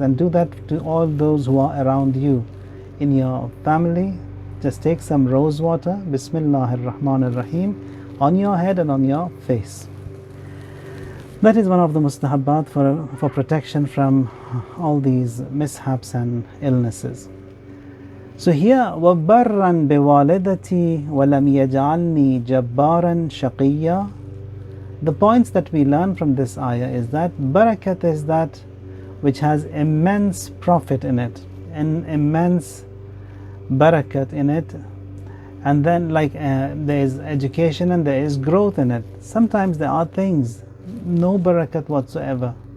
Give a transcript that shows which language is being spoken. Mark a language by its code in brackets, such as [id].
[en] And do that to all those who are around you in your family. Just take some rose water, [ar] Bismillahir Rahmanir Rahim, [en] on your head and on your face. That is one of the mustahabbat for protection from all these mishaps and illnesses. So here, [ar] وَبَرًّا بِوَالِدَتِي وَلَمْ يَجْعَلْنِي جَبَّارًا شَقِيًّا. [en] The points that we learn from this ayah is that barakat is that which has immense profit in it, and immense barakat in it. And then there is education and there is growth in it. Sometimes there are things, no barakat whatsoever.